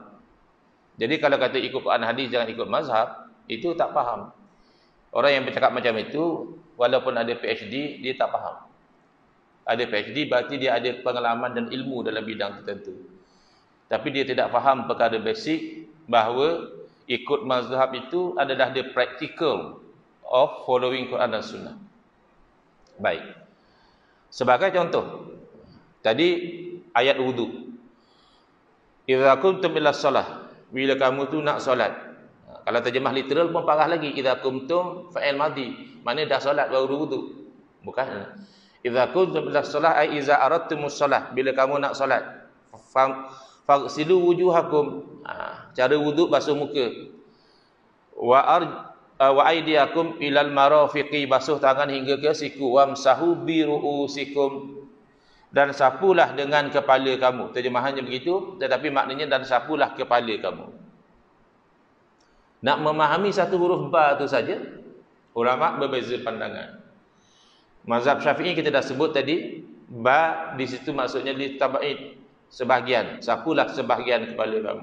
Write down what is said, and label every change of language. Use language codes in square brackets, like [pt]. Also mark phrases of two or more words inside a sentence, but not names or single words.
[ms] Jadi kalau kata ikut Quran hadis jangan ikut mazhab, itu tak faham. Orang yang bercakap macam itu, walaupun ada PhD, dia tak faham. Ada PhD berarti dia ada pengalaman dan ilmu dalam bidang tertentu. Tapi dia tidak faham perkara basic bahawa ikut mazhab itu adalah [en] the practical of following Quran [ms] dan Sunnah. Baik. Sebagai contoh, tadi ayat wudu. [ar] إذا كنتم إلى الصلاة, [ms] bila kamu tu nak solat. Kalau terjemah literal pun parah lagi. [ar] إذا قمتم فعل ماضي, [ms] maknanya dah solat baru wudu. Bukan. [ar] إذا كنتم إلى الصلاة أي إذا أردتم الصلاة, [ms] bila kamu nak solat. [ar] فاغسلوا وجوهكم. [ms] Cara wudu basuh muka. [ar] وأيديكم إلى المرافق, [ms] basuh tangan hingga ke siku. [ar] وامسحوا برؤوسكم, [ms] dan sapulah dengan kepala kamu. Terjemahannya begitu, tetapi maknanya dan sapulah kepala kamu. Nak memahami satu huruf ba itu saja, ulama berbeza pandangan. Mazhab Syafi'i kita dah sebut tadi, ba di situ maksudnya litaba'id, sebahagian, sapulah sebahagian kepala kamu.